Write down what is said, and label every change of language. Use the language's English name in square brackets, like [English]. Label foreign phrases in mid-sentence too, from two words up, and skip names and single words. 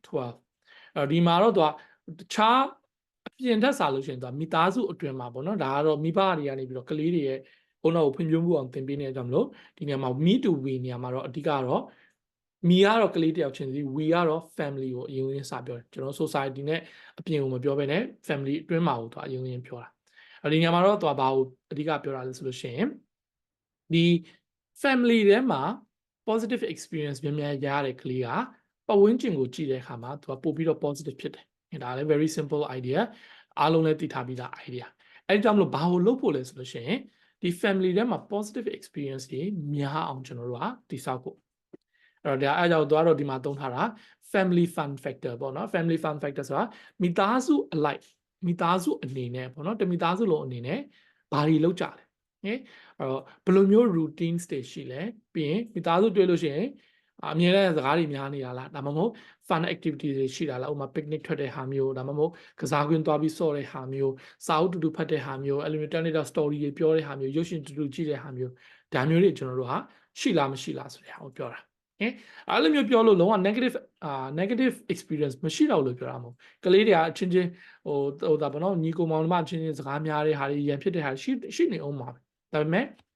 [Burmese] 12 ဒီမှာတော့သူကတခြားအပြင်ထက်စားလို့ရှိရင်သူကမိသားစုအတွင်းမှာပေါ့နော်ဒါကတော့မိဘတွေကနေပြီးတော့ကလေးတွေရဲ့ဘုံတော်ကိုဖွံ့ဖြိုးမှုအောင်သင်ပေးနေကြမလို့ဒီနေရာမှာ [English] me to we [Burmese] နေရာမှာတော့အဓိကတော့ me ကတော့ကလေးတယောက်ချင်းစီ we ကတော့ family ကိုအရင်ဝင်စပြောတယ်ကျွန်တော် society နဲ့အပြင်ကိုမပြောဘဲနဲ့ family အတွင်းမှာကိုသူအရင်ဝင်ပြောတာဒီ နေရာမှာတော့သူကဘာကိုအဓိကပြောတာလဲဆိုလို့ရှိရင်ဒီ family ထဲမှာ [English] positive experience [Burmese] များများရတဲ့ကလေးကပတ်ဝန်းကျင်ကိုကြည့်တဲ့အခါမှာသူကပို့ပြီးတော့ positive ဖြစ်တယ်ဒါလည်း [English] very simple idea [Burmese] အားလုံးလည်းသိထားပြီးသား idea အဲ့ဒီကြောင့်မလို့ဘာကိုလုပ်ဖို့လဲဆိုလို့ရှိရင် ဒီ family ထဲမှာ [English] positive experience [Burmese] တွေများအောင်ကျွန်တော်တို့ကတည်ဆောက်ဖို့အဲ့တော့အဲ့ကြောင့်တော့ဒီမှာသုံးထားတာ [English] family fun factor [Burmese] ပေါ့နော် [English] family fun factor [Burmese] ဆိုတာမိသားစုအလိုက်မိသားစုအနေနဲ့ပေါ့ နော်တမိသားစုလုံးအနေနဲ့ဘာတွေလုပ်ကြလဲအဲ့တော့ဘယ်လိုမျိုး routines တွေရှိလဲပြီးရင်မိသားစုတွေ့လို့ရှိရင်အမြဲတမ်းစကားတွေ များနေတာလားဒါမှမဟုတ် [English] fun activities [Burmese] တွေရှိတာလားဥပမာ picnic ထွက်တဲ့ဟာမျိုးဒါမှမဟုတ်ကစားကွင်းသွားပြီးဆော့တဲ့ဟာမျိုးစာအုပ်တူတူဖတ်တဲ့ဟာမျိုးအဲ့လိုမျိုး [English] internet story [Burmese] တွေပြောတဲ့ဟာမျိုးရုပ်ရှင်တူတူကြည့်တဲ့ဟာမျိုးဒါမျိုးတွေကျွန်တော်တို့ဟာရှိလားမရှိလားဆိုတဲ့ဟာကိုပြောတာအဲ့လိုမျိုးပြောလို့လုံးဝ [English] negative experience [Burmese] မရှိတော့လို့ပြောတာမဟုတ်ကလေးတွေကအချင်းချင်းဒါပေါ့နော်ညီကိုမောင်နှမချင်းချင်းစကားများတဲ့ဟာတွေရန်ဖြစ်တဲ့ဟာရှိနေအောင်ပါပဲဒါပေမဲ့